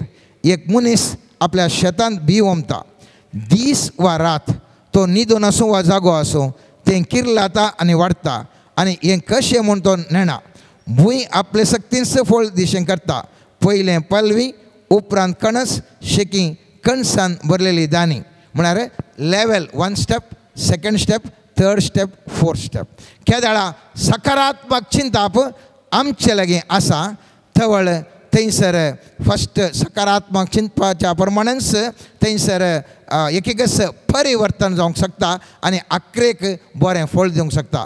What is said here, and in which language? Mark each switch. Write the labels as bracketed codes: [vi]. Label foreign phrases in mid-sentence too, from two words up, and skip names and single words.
[kok] एक मनीस आपल्या शेतांत बी वमता, दीस वा रात तो न्हिदून आसूं वा जागो आसूं तें किरलाता आनी वाडटा आनी हें कशें म्हूण तो नेणा. भूंय आपले सक्तींच फळ दिशेन करता, पयलें पलवी उपरांत कणस शेकी कणसान भरलेली दानी. [en] म्हळ्यार level 1 step, 2nd step, 3rd step, 4th step. [kok] केदाळा सकारात्मक चिंताप आमचे लागीं आसा थवळ थंयसर फस्ट सकारात्मक चिंतपाच्या प्रमाणेच थंयसर एकच परिवर्तन जावंक शकता आनी आख्रेक बरें फळ दिवंक शकता.